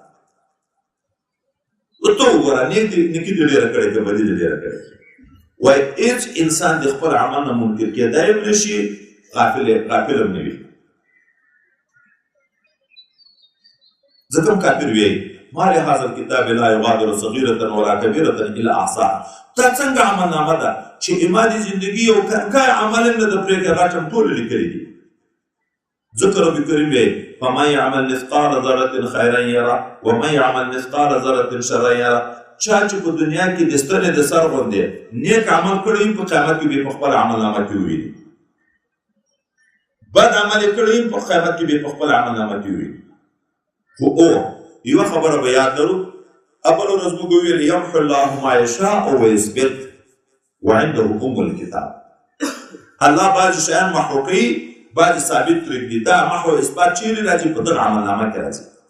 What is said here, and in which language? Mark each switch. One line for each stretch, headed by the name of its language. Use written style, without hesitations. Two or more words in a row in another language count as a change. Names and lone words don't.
Pashto: ته وګوره نیکي دې ډېره کړې که بدي دې ډېره کړې وایي هېڅ انسان د خپل عمل نه منکر کېدی هم نه شي غافل هم نه وي ځکه هم کافر وایي
Arabic: ما لهذا الكتاب لا يغادر صغيرة ولا كبيرة إلا أحصاها
Pashto: دا څنګه عملنامه ده چې اما د زندګي یو کنکای عمل هم نه ده پرېږدي هغه ټم ټول لیکلي دي ځکه رب کریم وایي
Arabic: فمن يعمل مثقال ذرة خيرا يره ومن يعمل مثقال ذرة شرا يره
Pashto: چا چې په دنیا کې د ستنې د سر غوندې نیک عمل کړی په قیامت کې به په خپل عملنامه کې وویني بد عمل یې کړی په قیامت کې به په خپل عملنامه کې وویني خو یوه خبره به یاد لرو اول ورځ موږ وویل
Arabic: یمحو الله ما یشاء ویثبت وعنده ام الکتاب
Pashto: الله بعضې شیان محو کوي بعضې ثابت پرېږدي دا محو اثبات چیرې راځي په دغه عملنامه کې راځي